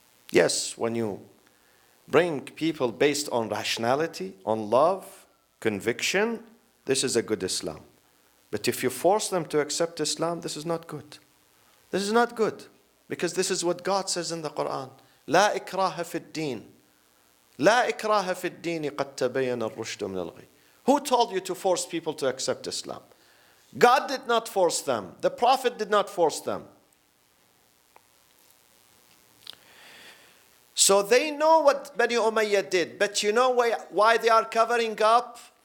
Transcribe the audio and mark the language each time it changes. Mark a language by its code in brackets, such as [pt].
[en] Yes, when you bring people based on rationality, on love, conviction, this is a good Islam. But if you force them to accept Islam, this is not good. This is not good. Because this is what God says in the Quran. [ar] لا إكراه في الدين. لا إكراه في الدين قد تبين الرشد من الغي. [en] Who told you to force people to accept Islam? God did not force them. The Prophet did not force them. So they know what Bani Umayyah did. But you know why they are covering up?